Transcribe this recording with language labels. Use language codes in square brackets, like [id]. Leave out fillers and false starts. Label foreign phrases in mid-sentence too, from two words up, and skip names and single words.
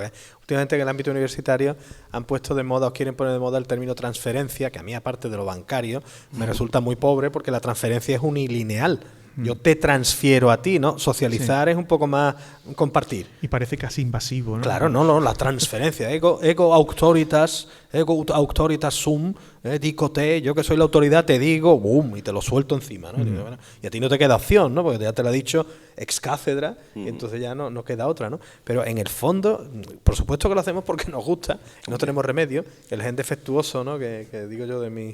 [es] Últimamente en el ámbito universitario han puesto de moda, o quieren poner de moda el término transferencia, que a mí, aparte de lo bancario, me resulta muy pobre, porque la transferencia es unilineal. Yo te transfiero a ti, ¿no? Socializar es un poco más compartir. Y parece casi invasivo, ¿no? Claro, no, la transferencia. [la] Ego auctoritas sum, dico te, [es] yo que soy la autoridad te digo, boom, y te lo suelto encima, ¿no? Y a ti no te queda opción, ¿no? Porque ya te lo ha dicho [la] ex cátedra, [es] y entonces ya no queda otra, ¿no? Pero en el fondo, por supuesto que lo hacemos porque nos gusta, y no tenemos remedio, el gen defectuoso, ¿no? Que digo yo de mí.